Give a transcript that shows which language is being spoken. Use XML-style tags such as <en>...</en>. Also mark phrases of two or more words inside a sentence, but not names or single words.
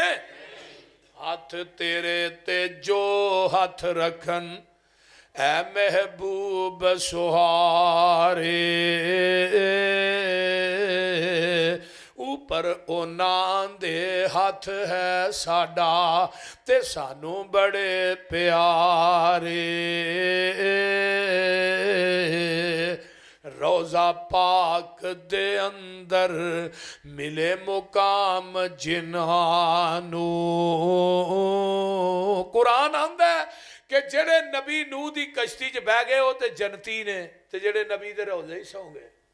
<pa>ਹੱਥ ਤੇਰੇ ਤੇ ਜੋ ਹੱਥ ਰੱਖਣ ਐ ਮਹਿਬੂਬ ਸੁਹਾਰੇ, ਉੱਪਰ ਉਹਨਾਂ ਦੇ ਹੱਥ ਹੈ ਸਾਡਾ, ਤੇ ਸਾਨੂੰ ਬੜੇ ਪਿਆਰੇ। ਰੋਜ਼ਾ ਪਾਕ ਦੇ ਅੰਦਰ ਮਿਲੇ ਮੁਕਾਮ ਜਿਨ੍ਹਾਨੂੰ। ਕੁਰਾਨ ਆਂਦਾ ਹੈ ਕਿ ਜਿਹੜੇ ਨਬੀ ਨੂਹ ਦੀ ਕਸ਼ਤੀ ਚ ਬਹਿ ਗਏ ਵੋ ਤੋ ਜੰਨਤੀ ਨੇ, ਤੇ ਜਿਹੜੇ ਨਬੀ ਦੇ ਰੋਜ਼ੇ ਹੀ ਸੌਂ ਗਏ।</pa>